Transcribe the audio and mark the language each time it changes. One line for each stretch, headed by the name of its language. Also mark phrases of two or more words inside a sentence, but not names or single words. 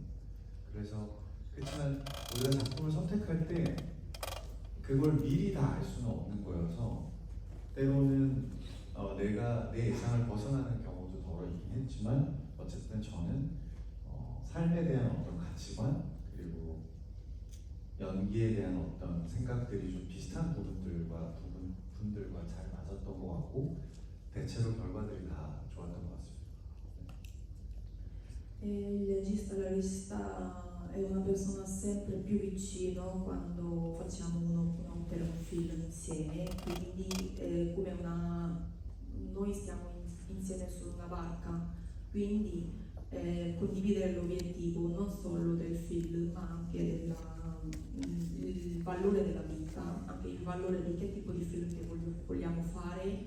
Korean: 그래서 그렇지만 우리가 작품을 선택할 때 그걸 미리 다 알 수는 없는 거여서 때로는 내가 내 예상을 벗어나는 경우도 더러 있긴 했지만 어쨌든 저는 삶에 대한 어떤 가치관 그리고 연기에 대한 어떤 생각들이 좀 비슷한 분들과 잘 맞았던 것 같고 대체로 결과들이 다 좋았던 것 같습니다.
Italian: La regista è una persona sempre più vicino quando facciamo un'opera, un film insieme, quindi come noi stiamo insieme su una barca, quindi condividere l'obiettivo non solo del film ma anche il valore della vita, anche il valore di che tipo di film che vogliamo fare.